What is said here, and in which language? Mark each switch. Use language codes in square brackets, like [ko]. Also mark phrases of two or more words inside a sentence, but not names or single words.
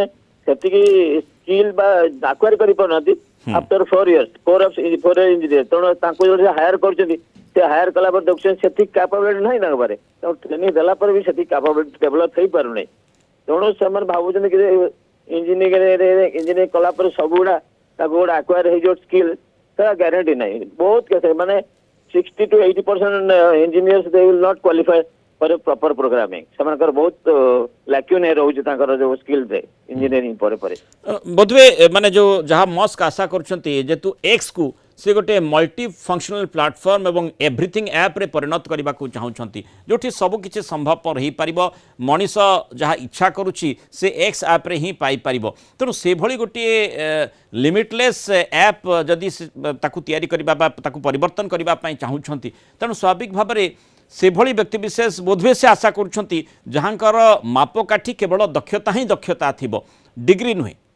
[or] ସେତିକି ସ୍କିଲ୍ ବା ଆକ୍ୱାର କରିପାରୁନାହାନ୍ତି [en] after 4 years 4 year engineer [or] ତେଣୁ ତାଙ୍କୁ ଯୋଉ ହାୟାର କରୁଛନ୍ତି ସେ ହାୟାର କଲା ପରେ ଦେଖୁଛନ୍ତି ସେତିକି କ୍ୟାପାବିଲିଟି ନାହିଁ ତାଙ୍କ ପାଖରେ ତେଣୁ ଟ୍ରେନିଂ ଦେଲା ପରେ ବି ସେତିକି [en] capability develop [or] ହେଇପାରୁନାହିଁ ତେଣୁ ସେମାନେ ଭାବୁଛନ୍ତି କି ଇଞ୍ଜିନିୟରିଂ କଲା ପରେ ସବୁଗୁଡା ତାକୁ ଗୋଟେ ଆକ୍ୱାର ହେଇଯିବ ସ୍କିଲ୍ ତା ଗ୍ୟାରେଣ୍ଟି ନାହିଁ ବହୁତ କେସ୍ ମାନେ [en] 60 to 80% engineers they will not qualify for a proper programming [or] ସେମାନଙ୍କର ବହୁତ ଲାକ୍ୟୁନ୍ ରହୁଛି ତାଙ୍କର ଯୋଉ ସ୍କିଲ୍ ରେ ଇଞ୍ଜିନିୟରିଂ ପରେ ପରେ ବୋଧହୁଏ ମାନେ ଯୋଉ ଯାହା ମସ୍କ ଆଶା କରୁଛନ୍ତି ଯେହେତୁ ଏକ୍ସ କୁ ସେ ଗୋଟେ [en] multi functional platform [or] ଏବଂ [en] everything appre [or] ପରିଣତ କରିବାକୁ ଚାହୁଁଛନ୍ତି ଯେଉଁଠି ସବୁକିଛି ସମ୍ଭବପର ହୋଇପାରିବ ମଣିଷ ଯାହା ଇଚ୍ଛା କରୁଛି ସେ ଏକ୍ସ ଆପ୍ରେ ହିଁ ପାଇପାରିବ ତେଣୁ ସେଭଳି ଗୋଟିଏ [en] limitless app [or] ଯଦି ତାକୁ ତିଆରି କରିବା ବା ତାକୁ ପରିବର୍ତ୍ତନ କରିବା ପାଇଁ ଚାହୁଁଛନ୍ତି ତେଣୁ ସ୍ୱାଭାବିକ ଭାବରେ ସେଭଳି ବ୍ୟକ୍ତିବିଶେଷ ବୋଧହୁଏ ସେ ଆଶା କରୁଛନ୍ତି ଯାହାଙ୍କର ମାପକାଠି କେବଳ ଦକ୍ଷତା ହିଁ ଦକ୍ଷତା ଥିବ ଡିଗ୍ରୀ ନୁହେଁ